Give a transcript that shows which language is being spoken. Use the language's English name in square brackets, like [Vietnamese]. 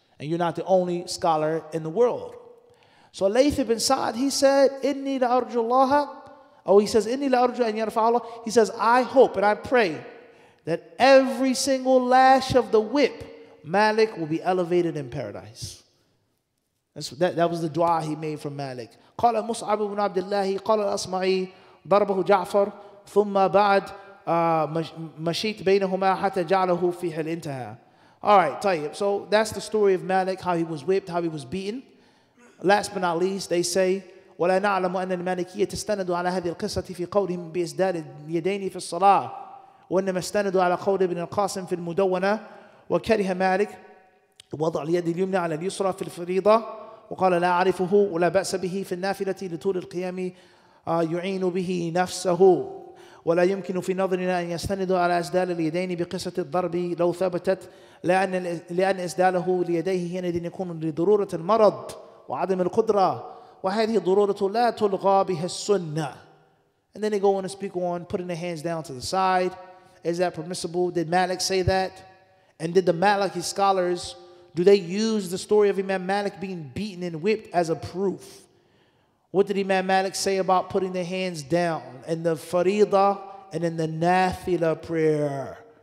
[English] And you're not the only scholar in the world. So Layth ibn Sa'd, he said, [Arabic] Inni la arju Allah. [English] Oh, he says, [Arabic] Inni la arju an yarfa Allah. [English] He says, I hope and I pray that every single lash of the whip, Malik will be elevated in paradise. That was the dua he made from Malik. [Arabic] قال مصعب بن عبد الله قال الأصمعي ضربه جعفر ثم بعد مشيت بينهما حتى جعله في حل انتهى. [English] All right, طيب. So that's the story of Malik, how he was whipped, how he was beaten. Last but not least, they say [Arabic] ولا نعلم أن المالكية تستند على هذه القصة في قولهم بإسدال اليدين في الصلاة وإنما استندوا على قول ابن القاسم في المدونة وكره مالك وضع اليد اليمنى على اليسرى في الفريضة وقال لا أعرفه ولا بأس به في النافلة لطول القيام يعين به نفسه ولا يمكن في نظرنا أن يستندوا على إسدال اليدين بقصة الضرب لو ثبتت لأن إسداله ليديه حينئذ يكون لضرورة المرض وعدم القدرة وَهَذِهِ ضُرُورَةُ لَا تُلْغَى بِهَا السُّنَّةِ. [English] And then they go on and speak on putting their hands down to the side. Is that permissible? Did Malik say that? And did the Maliki scholars, do they use the story of Imam Malik being beaten and whipped as a proof? What did Imam Malik say about putting their hands down in the Faridah and in the Nafila prayer?